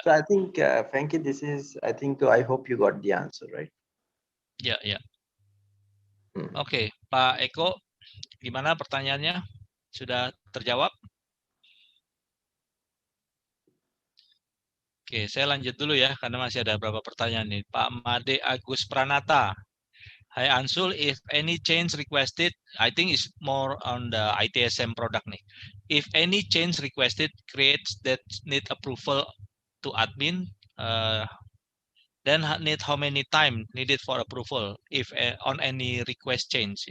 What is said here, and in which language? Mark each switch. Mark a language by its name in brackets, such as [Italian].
[English] So I think, Fanky, I hope you got the answer, right? Ya, ya. [Indonesian] Oke, Pak Eko, gimana pertanyaannya? Sudah terjawab? Oke, saya lanjut dulu ya, karena masih ada beberapa pertanyaan nih. Pak Made Agus Pranata. [English] Hi Ansul, if any change requested, I think it's more on the ITSM product nih. If any change requested creates that need approval to admin, then need how many time needed for approval if on any request change?